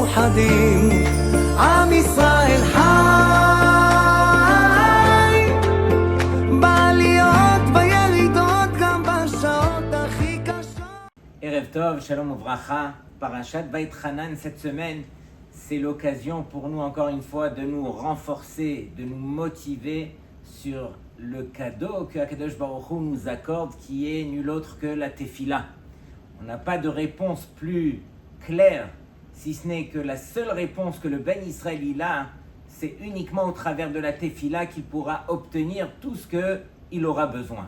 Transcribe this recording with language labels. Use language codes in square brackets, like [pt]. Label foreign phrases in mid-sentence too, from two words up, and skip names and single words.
[he] מאוחדים, עם ישראל חי, בעליות בירידות גם בשעות הכי קשות. ערב טוב, שלום וברכה, פרשת ואתחנן [fr] cette semaine, c'est l'occasion pour nous encore une fois de nous renforcer, de nous motiver sur le cadeau que [he] הקדוש ברוך הוא [fr] nous accorde, qui est nul autre que la Tefila. On n'a pas de réponse plus claire, si ce n'est que la seule réponse que le [he] בן ישראל [fr] il a, c'est uniquement au travers de la Tefila qu'il pourra obtenir tout ce qu'il aura besoin.